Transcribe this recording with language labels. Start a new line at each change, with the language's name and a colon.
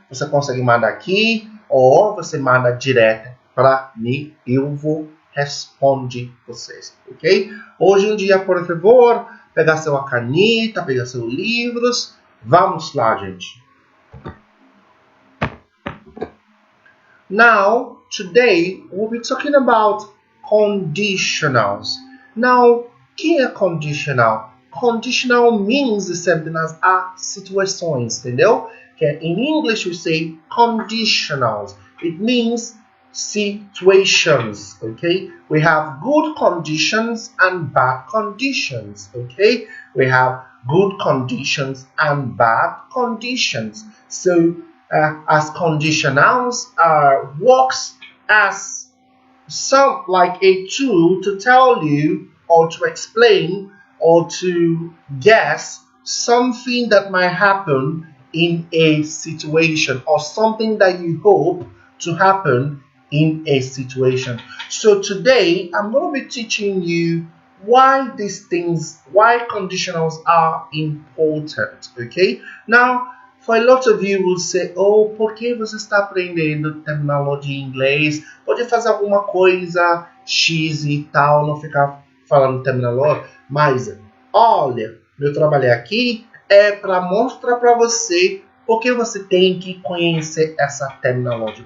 Portuguese: Você consegue mandar aqui, ou você manda direto para mim, eu vou responder vocês, ok? Hoje em dia, por favor, pegar sua caneta, pegar seus livros, vamos lá, gente.
English: Now, today, we'll be talking about conditionals. Now,
Portuguese: o que é
English: conditional? Conditional means the same as situações,
Portuguese: entendeu?
English: Que in English we say conditionals. It means situations, okay? We have good conditions and bad conditions, okay? We have good conditions and bad conditions. So, as conditionals works as some like a tool to tell you or to explain or to guess something that might happen in a situation or something that you hope to happen in a situation. So today I'm going to be teaching you why conditionals are important, okay? Now, for a lot of you will say, oh,
Portuguese: por que você está aprendendo terminologia em inglês? Pode fazer alguma coisa X e tal, não ficar falando terminologia. Mas, olha, meu trabalho aqui é para mostrar para você porque você tem que conhecer essa terminologia.